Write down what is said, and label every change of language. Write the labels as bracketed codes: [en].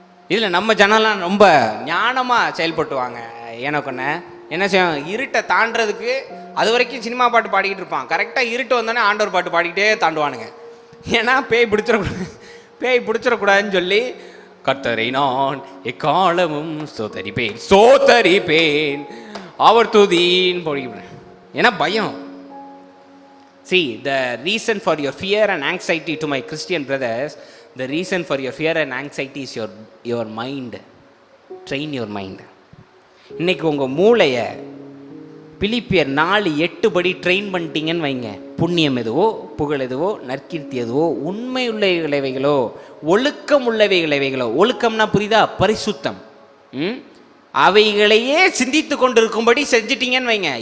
[ta] இதில் நம்ம ஜனம்லாம் ரொம்ப ஞானமாக செயல்பட்டுவாங்க. எனக்கு ஒன்று என்ன செய்வாங்க, இருட்டை தாண்டறதுக்கு அது வரைக்கும் சினிமா பாட்டு பாடிக்கிட்டு இருப்பான். கரெக்டாக இருட்டு வந்தோடனே ஆண்டவர் பாட்டு பாடிக்கிட்டே தாண்டுவானுங்க. ஏன்னா பேய் பிடிச்சிடக்கூடாதுன்னு சொல்லி, கர்த்தரை நான் எக்காலமும் சோதரிப்பேன் அவர் துதின்னு போடுகிறேன். ஏன்னா பயம். [en] See, the reason for your fear and anxiety, to my Christian brothers, the reason for your fear and anxiety is your mind. Train your mind. [ta] இன்னைக்கு உங்கள் மூளையை பிலிப்பியர் 4:8 படி ட்ரெயின் பண்ணிட்டீங்கன்னு வைங்க. புண்ணியம் எதுவோ, புகழ் எதுவோ, நற்கீர்த்தி எதுவோ, உண்மை உள்ளவைகளோ, ஒழுக்கம் உள்ளவைகளோ, ஒழுக்கம்னா புரியுதா, பரிசுத்தம், அவைகளையே சிந்தித்து கொண்டிருக்கும்படி செஞ்சிட்டீங்கன்னு வைங்க.